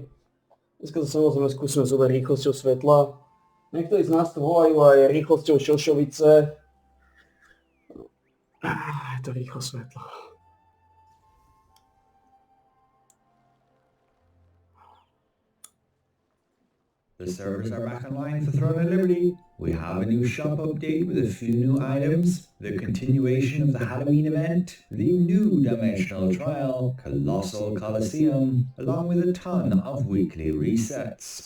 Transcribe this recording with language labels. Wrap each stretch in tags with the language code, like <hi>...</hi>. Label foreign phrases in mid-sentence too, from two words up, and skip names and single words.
<sk>Dneska to samozrejme skúsime zobrať rýchlosťou svetla. Niektorí z nás to volajú aj rýchlosťou šošovice. Je to rýchlo svetlo.</sk> <en>The servers are back online for Throne of Liberty. We have a new shop update with a few new items, the continuation of the Halloween event, the new dimensional trial, Colossal Colosseum, along with a ton of weekly resets.</en>